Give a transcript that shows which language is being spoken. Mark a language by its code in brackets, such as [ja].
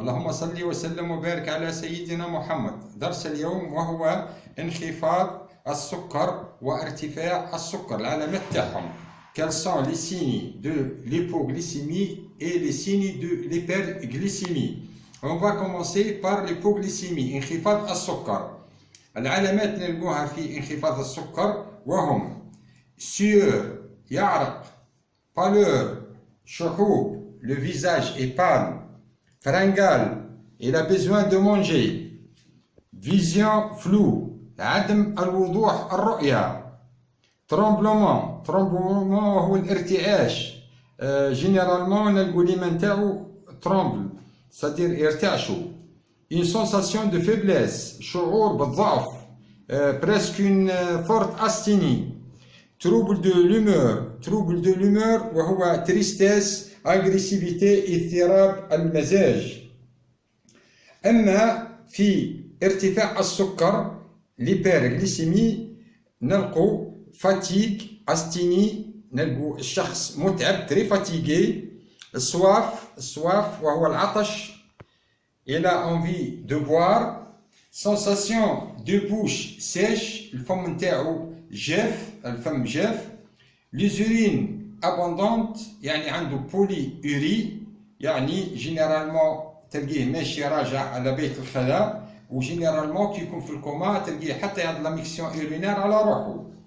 [ar] اللهم صل وسلم وبارك على سيدنا محمد. درس اليوم وهو انخفاض السكر وارتفاع السكر، العلامات تاعهم. [fr] Quels sont les signes de l'hypoglycémie et les signes de l'hyperglycémie? On va commencer par l'hypoglycémie. [ar] انخفاض السكر. العلامات نلقوها في انخفاض السكر وهم [fr] sueur، [ar] يعرق، [fr] pâleur، [ar] شحوب، [fr] le visage est pâle، fringale، il a besoin de manger، vision floue، [ar] عدم الوضوح الرؤية، [fr] tremblement [ar] هو الارتعاش، [fr] généralement [ar] نلقو لي نتاعو [fr] tremble c'est-à-dire [ar] يرتعشوا، [fr] une sensation de faiblesse، [ar] شعور بالضعف، [fr] presque une forte asthénie، trouble de l'humeur وهو tristesse، agressivité، [ar] اضطراب المزاج. أما في ارتفاع السكر l'hyperglycémie نلقو fatigue، asthénie، نلقو الشخص متعب [fr] très fatigué، [ar] soif وهو العطش، [fr] il a envie de boire، sensation de bouche sèche، [ar] الفم نتاعو جاف، الفم جاف، [fr] les urines abondante [ar] يعني عنده بولي يعني جينيرالمون تلقيه ماشي راجع على بيت الخلاء، وجينيرالمون كي يكون في الكوما تلقيه حتى يعمل لا ميكسيون اورينير على روحه.